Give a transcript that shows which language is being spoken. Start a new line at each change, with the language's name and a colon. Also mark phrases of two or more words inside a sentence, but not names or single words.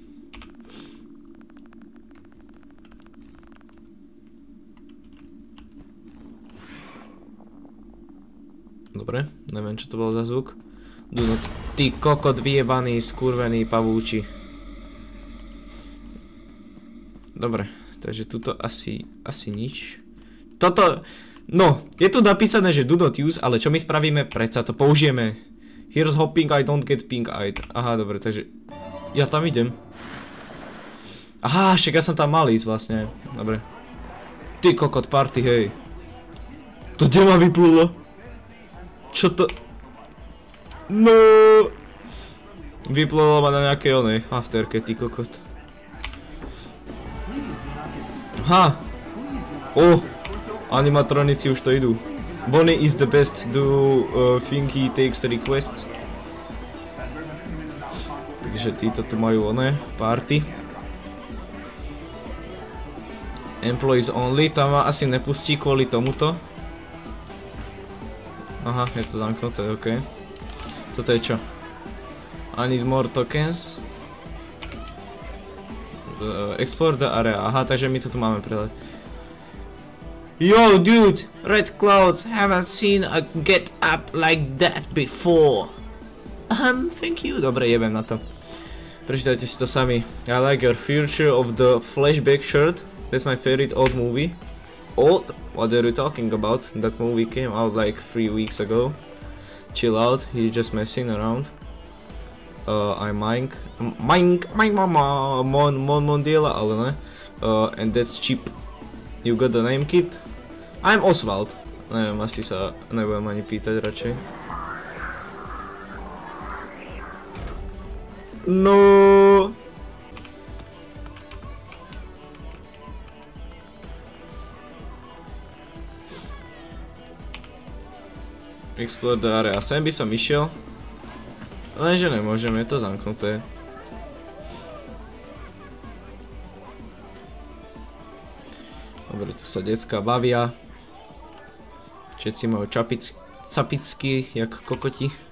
Slovak: Dobre, neviem čo to bolo za zvuk. Dunot, ty kokot vyjebaný, skurvený pavúči. Dobre, takže tuto asi nič. Toto, no, je tu napísané, že
English: do not use,
Slovak: ale čo my spravíme? Predsa to použijeme.
English: Here's hoping I don't get pink-eyed.
Slovak: Aha, dobre, takže ja tam idem. Aha, však ja som tam mal ísť vlastne. Dobre. Ty kokot party, hej. To kde ma vyplulo? Čo to? No. Vyplulo ma na nejakej onej afterke, ty kokot. Aha. Animatronici už to idú.
English: Bonnie is the best, do think he takes requests.
Slovak: Takže títo tu majú oné party.
English: Employees only,
Slovak: tam ma asi nepustí kvôli tomuto. Aha, je to zamknuté, OK. Toto je čo?
English: I need more tokens. explore the area.
Slovak: Aha, takže my to tu máme preleť.
English: Yo, dude! Red clouds, haven't seen a get up like that before. Thank you.
Slovak: Dobre, jebem na to. Prečítajte si to sami.
English: I like your future of the flashback shirt. That's my favorite old movie. Old? What are you talking about? That movie came out like 3 weeks ago. Chill out, he's just messing around. I'm Mike mama Mondiela,
Slovak: ale ne.
English: And that's cheap. You got the name, kid? I'm Oswald.
Slovak: Neviem, asi sa nebudem ani pýtať radšej. No.
English: Explore the area.
Slovak: Sem by som išiel. Lenže nemôžem, je to zamknuté. Dobre, tu sa decká bavia. Všetci majú capicky, jak kokoti.